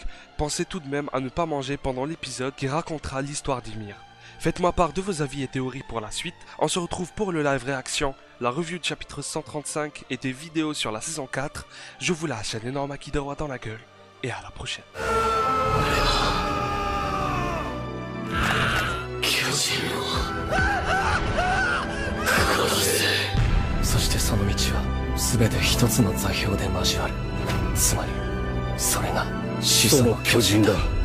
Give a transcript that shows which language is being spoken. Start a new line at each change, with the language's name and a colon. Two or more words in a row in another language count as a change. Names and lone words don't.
French: Pensez tout de même à ne pas manger pendant l'épisode qui racontera l'histoire d'Ymir. Faites-moi part de vos avis et théories pour la suite. On se retrouve pour le live réaction, la review du chapitre 135 et des vidéos sur la saison 4. Je vous lâche un énorme Akidawa dans la gueule et à la prochaine.
Japanese: そしてその道は全て一つの座標で交わる。つまりそれが始祖の巨人だ。